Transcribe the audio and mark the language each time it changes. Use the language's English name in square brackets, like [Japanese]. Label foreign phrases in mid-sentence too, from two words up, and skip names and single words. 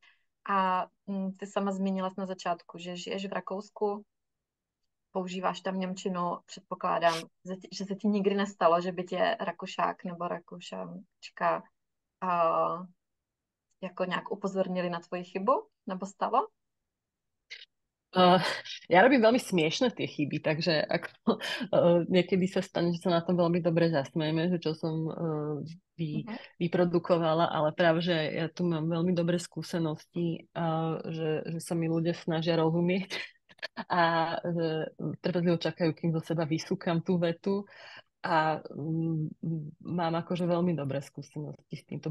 [Czech] A ty sama zmínila jsi na začátku, že žiješ v Rakousku, používáš tam němčinu, předpokládám, že se ti nikdy nestalo, že by tě Rakušák nebo Rakušančka jako nějak upozornili na tvoji chybu, nebo stalo? Uh, [Slovak] ja robím veľmi smiešne tie chyby, takže ako, niekedy sa stane, že sa na tom veľmi dobre zasmejeme, že čo som Mhm. vyprodukovala, ale práve, že ja tu mám veľmi dobré skúsenosti, že sa mi ľudia snažia rozumieť a že trpezlivo čakajú, kým zo seba vysúkam tú vetu a mám akože veľmi dobré skúsenosti s týmto.